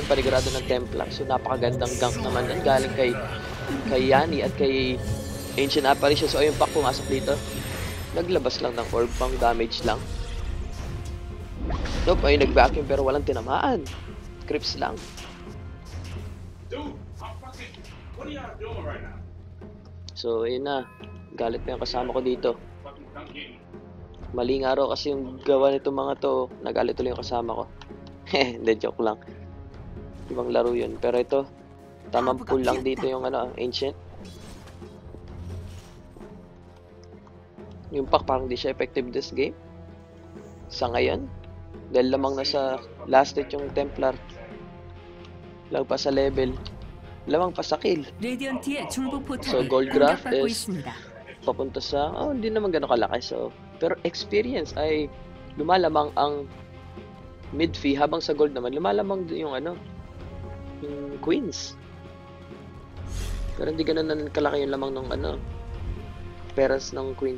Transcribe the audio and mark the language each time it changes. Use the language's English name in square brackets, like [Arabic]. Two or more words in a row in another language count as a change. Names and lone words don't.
[Filipino] Panigurado ng Templar. So, napakagandang gank naman yan. Galing kay Yani at kay Ancient Apparition. So, ayun, pack pumasok dito. Naglabas lang ng orb, pang damage lang. Nope, ayun, nag-vacuum pero walang tinamaan. Crips lang. [English] Dude, what are y'all doing right now? [Filipino] So, ayun na. Galit pa yung kasama ko dito. Maling araw kasi yung gawa nitong mga to. Nagalit tuloy yung kasama ko. Hindi, joke lang. Ibang laro yun. Pero ito, tamang pull lang dito yung Ancient. Yung pack parang di siya effective [English] this game. [Filipino] Sa ngayon. Dahil lamang nasa last hit yung Templar. Lang pa sa level. Lamang pa sa kill. [Korean] 레디언트의 중부 [Filipino] So, [Korean] 포탑이 [English] gold graph [Korean] 공격받고 [English] is [Korean] 있습니다. [Filipino] papunta sa, hindi naman gano'ng kalaki. So, pero experience ay lumalamang ang mid fee habang sa gold naman lumalamang yung yung queens. Pero hindi gano'n na kalaki yung lamang ng peras ng queens.